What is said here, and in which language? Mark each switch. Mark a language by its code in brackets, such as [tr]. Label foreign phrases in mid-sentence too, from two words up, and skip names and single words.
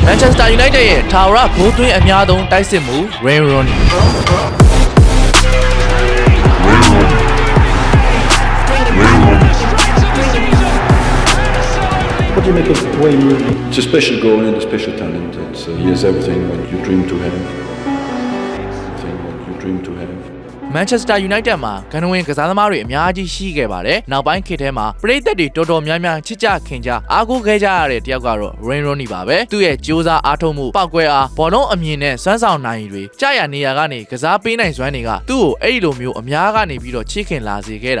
[my] Manchester United ရဲ့ထာဝရဂိုးသွင်းအများဆုံးတိုက်စစ်မှု Wayne Rooney [en] What do you make of Wayne Rooney? It's a special goal and a special talent. He has everything what you dream to have. Everything what you dream to have. [my] Manchester United မှာဂန္ဓဝင်ကစားသမားတွေအများကြီးရှိခဲ့ပါတယ်။နောက်ပိုင်းခေတ်ထဲမှာပရိသတ်တွေတော်တော်များများချစ်ကြခင်ကြအားကိုးခဲ့ကြရတဲ့တယောက်ကတော့ Wayne Rooney ပါပဲ။သူ့ရဲ့ကြိုးစားအားထုတ်မှုပောက်ကွဲအားဘောလုံးအမြင်နဲ့စွမ်းဆောင်နိုင်တွေကြာရနေရာကနေကစားပေးနိုင်စွမ်းတွေကသူ့ကိုအဲ့ဒီလိုမျိုးအများကနေပြီးတော့ချစ်ခင်လာစေခဲ့